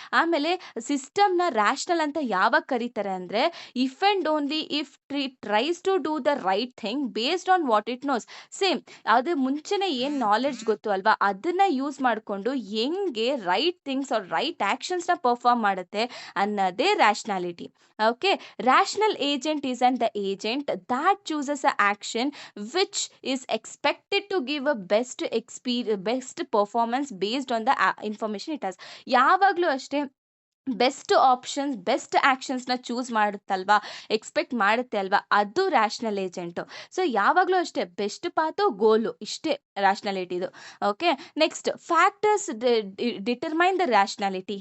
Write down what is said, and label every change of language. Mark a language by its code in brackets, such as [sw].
[kn] ಆಮೇಲೆ ಸಿಸ್ಟಮ್ನ ರಾಷನಲ್ ಅಂತ ಯಾವಾಗ ಕರೀತಾರೆ ಅಂದ್ರೆ, [en] If and only if tries to do the right thing based on what it knows. [kn] Same, ಅದು ಮುಂಚೆನೆ ಏನ್ ನಾಲೆಡ್ಜ್ ಗೊತ್ತು ಅಲ್ವಾ, ಅದನ್ನ ಯೂಸ್ ಮಾಡಿಕೊಂಡು ಹೆಂಗೆ right things are right ಆಕ್ಷನ್ಸ್ನ perform ಮಾಡುತ್ತೆ ಅನ್ನೋದೇ ರಾಷನಾಲಿಟಿ. [en] Okay, rational agent is and the agent that chooses a action which is expected to give a best performance based on the information it has. [kn] ಯಾವಾಗ್ಲೂ ಅಷ್ಟೇ, best options, best ಆಕ್ಷನ್ಸ್ನ choose ಮಾಡುತ್ತಲ್ವಾ, expect ಮಾಡುತ್ತೆ ಅಲ್ವಾ, ಅದು rational agent. So ಯಾವಾಗಲೂ ಅಷ್ಟೇ, best ಪಾತು goal, ಇಷ್ಟೇ ರಾಷನಾಲಿಟಿದು. [en] Okay, next, factors determine the rationality.